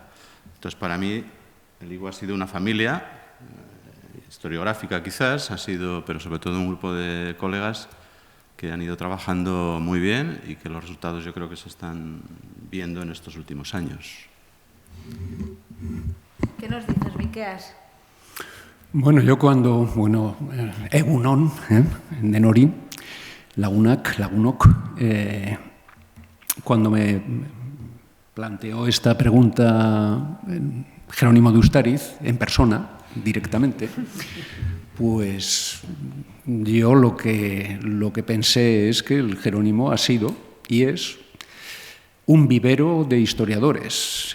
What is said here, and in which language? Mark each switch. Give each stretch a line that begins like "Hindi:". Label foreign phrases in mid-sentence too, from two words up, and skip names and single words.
Spanish: Entonces, para mí, el IGU ha sido una familia historiográfica quizás, pero sobre todo un grupo de colegas que han ido trabajando muy bien y que los resultados yo creo que se están viendo en estos últimos años. ¿Qué nos dices, Miqueas? Bueno, yo
Basque: egunon, Denori, lagunok,
Spanish: cuando me planteó esta pregunta Jerónimo de Ustariz, en persona, directamente, pues yo lo que pensé es que el Jerónimo ha sido y es un vivero de historiadores.